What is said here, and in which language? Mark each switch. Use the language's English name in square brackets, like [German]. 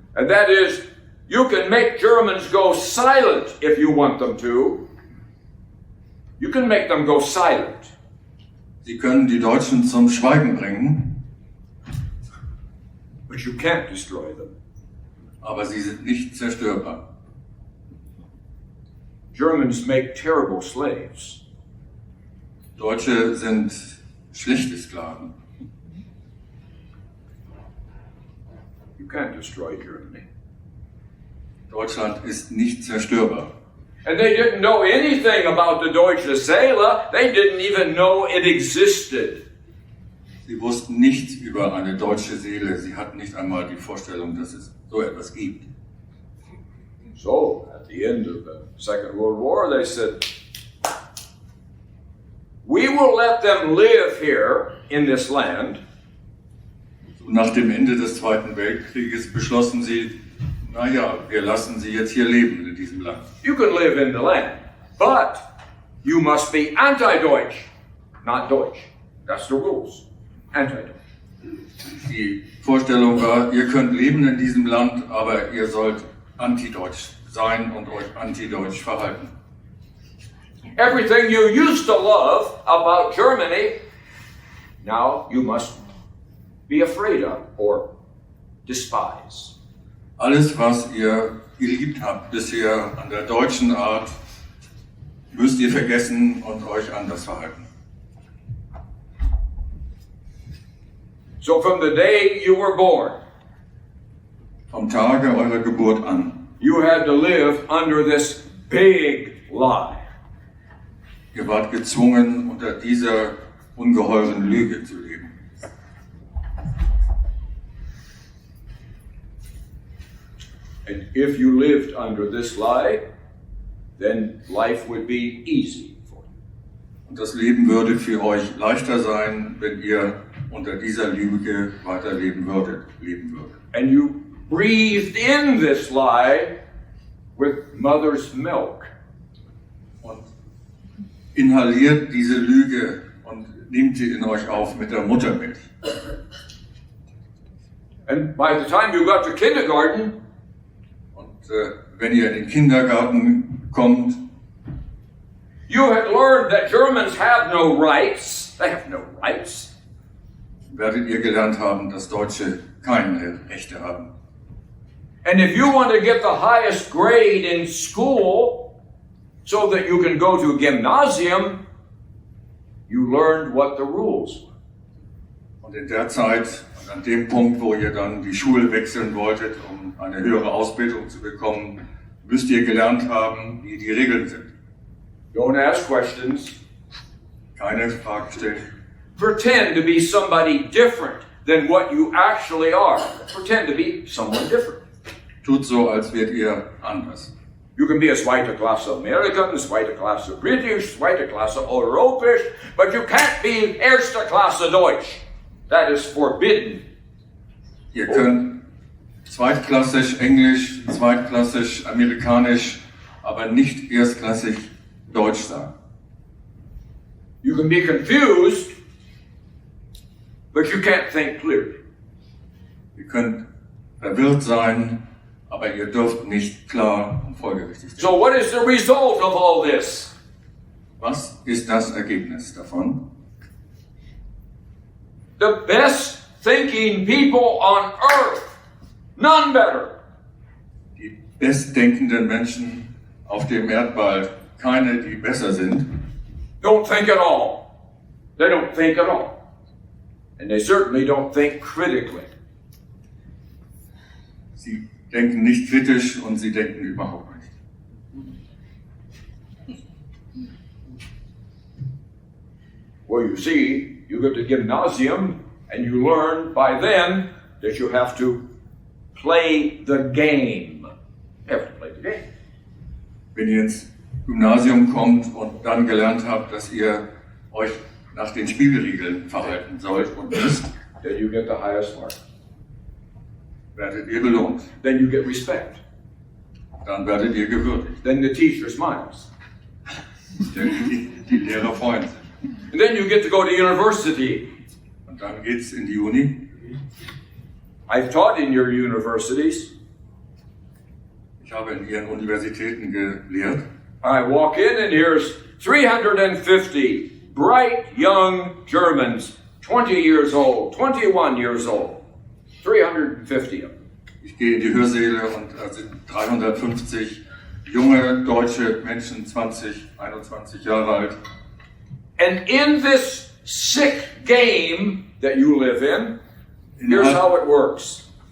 [English] And that is, you can make Germans go silent if you want them to. You can make them go silent. [German] Sie können die Deutschen zum Schweigen bringen, [English] But you can't destroy them. [German] aber sie sind nicht zerstörbar. [English] Germans make terrible slaves. [German] Deutsche sind schlechte Sklaven. [English] You can't destroy Germany. [German] Deutschland ist nicht zerstörbar. [English] And they didn't know anything about the [German] Deutsche Seele. [English] They didn't even know it existed. [German] Sie wussten nichts über eine deutsche Seele. Sie hatten nicht einmal die Vorstellung, dass es so etwas gibt. [English] So, at the end of the Second World War, they said, we will let them live here in this land. [German] Nach dem Ende des Zweiten Weltkrieges beschlossen sie, naja, wir lassen sie jetzt hier leben in diesem Land. [English] You can live in the land, but you must be anti-Deutsch, not Deutsch. That's the rules. Anti-Deutsch. [German] Die Vorstellung war, ihr könnt leben in diesem Land, aber ihr sollt anti-deutsch sein und euch anti-deutsch verhalten. [English] Everything you used to love about Germany, now you must be afraid of or despise. [German] Alles, was ihr geliebt habt bisher an der deutschen Art, müsst ihr vergessen und euch anders verhalten. [English] So from the day you were born, [German] Vom Tage eurer Geburt an, [English] you had to live under this big lie. [German] ihr wart gezwungen, unter dieser ungeheuren Lüge zu leben. [English] And if you lived under this lie, then life would be easy for you. [German] Und das Leben würde für euch leichter sein, wenn ihr unter dieser Lüge weiterleben würdet, [English] And you breathed in this lie with mother's milk. [German] Und inhaliert diese Lüge und nehmt sie in euch auf mit der Muttermilch. [English] And by the time you got to kindergarten, [German] Und wenn ihr in den Kindergarten kommt, [English] you had learned that Germans have no rights. They have no rights. [German] werdet ihr gelernt haben, dass Deutsche keine Rechte haben. [English] And if you want to get the highest grade in school so that you can go to gymnasium, you learned what the rules were. [German] Und in der Zeit, und an dem Punkt, wo ihr dann die Schule wechseln wolltet, um eine höhere Ausbildung zu bekommen, müsst ihr gelernt haben, wie die Regeln sind. [English] Don't ask questions. [German] Keine Fragen stellen. [English] Pretend to be somebody different than what you actually are. Pretend to be someone different. [German] Tut so, als wärt ihr anders. [English] You can be a [German] zweite Klasse [English] American, [German] zweite Klasse [English] British, [German] zweite Klasse Europäisch, [English] but you can't be [German] erste Klasse Deutsch. [English] That is forbidden. [German] Ihr könnt zweitklassig Englisch, zweitklassig Amerikanisch, aber nicht erstklassig Deutsch sein. [English] You can be confused, but you can't think clearly. [German] Ihr könnt verwirrt sein, aber ihr dürft nicht klar und folgerichtig sein. [English] So what is the result of all this? [German] Was ist das Ergebnis davon? [English] The best thinking people on earth, none better, [German] Die bestdenkenden Menschen auf dem Erdball, keine, die besser sind, [English] don't think at all. They don't think at all. And they certainly don't think critically. [German] sie denken nicht kritisch und sie denken überhaupt nicht. [English] Well, you see, you go to gymnasium and you learn by then that you have to play the game. You have to play the game. [German] Wenn ihr ins Gymnasium kommt und dann gelernt habt, dass ihr euch nach den Spielregeln verhalten sollt und müsst, [English] Then you get the highest mark. [German] werdet ihr belohnt. [English] Then you get respect. [German] Dann werdet ihr gewürdigt. [English] Then the teacher smiles. [German] Denn die Lehrer freuen sich. [English] And then you get to go to university. [German] Und dann geht's in die Uni. [English] I've taught in your universities. [German] Ich habe in ihren Universitäten gelehrt. [English] I walk in and here's 350 bright young Germans, 20 years old, 21 years old, 350 of them. [German] Ich gehe in die Hörsäle und da sind 350 junge deutsche Menschen, 20, 21 Jahre alt. [English] And in this sick game that you live in, here's how it works.